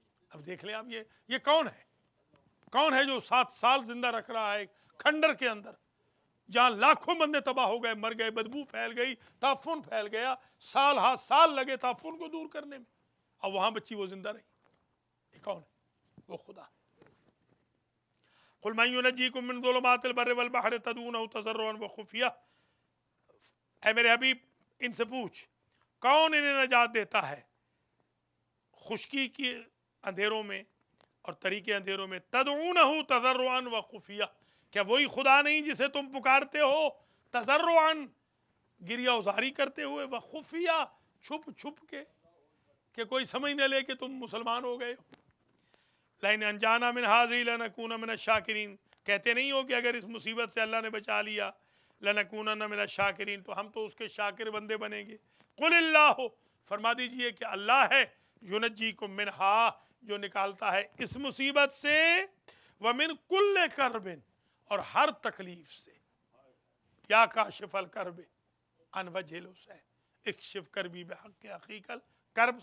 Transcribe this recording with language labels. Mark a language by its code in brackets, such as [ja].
[ur] اب دیکھ لیں آپ یہ کون ہے؟ کون ہے جو 7 سال زندہ رکھ رہا ہے کھنڈر کے اندر جہاں لاکھوں بندے تباہ ہو گئے، مر گئے، بدبو پھیل گئی، تعفن پھیل گیا، سال ہا سال لگے تعفن کو دور کرنے میں، اب وہاں بچی وہ زندہ رہی. یہ کون ہے؟ وہ خدا. [ar] قل من ینجیکم من ظلمات البر والبحر تدعونه تضرعا وخفیہ. [ur] اے میرے حبیب ان سے پوچھ کون انہیں نجات دیتا ہے خشکی کی اندھیروں میں اور تری کے اندھیروں میں؟ [ar] تدعونہ تضرعا وخفیہ، [ur] کیا وہی خدا نہیں جسے تم پکارتے ہو تضرعا گریہ ازاری کرتے ہوئے، وخفیہ چھپ چھپ کے کہ کوئی سمجھ نہ لے کہ تم مسلمان ہو گئے ہو. [ar] لئن انجانا من هذه لنکون من الشاکرین، [ur] کہتے نہیں ہو کہ اگر اس مصیبت سے اللہ نے بچا لیا [ar] لنکونن من الشاکرین [ur] تو ہم تو اس کے شاکر بندے بنیں گے. [ar] قل اللہ، [ur] فرما دیجئے کہ اللہ ہے، [ar] ینجیکم منہا [ur] جو نکالتا ہے اس مصیبت سے، [ar] ومن کل کرب [ur] اور ہر تکلیف سے. [ar] یا کاشف الکرب عن وجہ الحسین اکشف کربی بحق اخیک الکرب.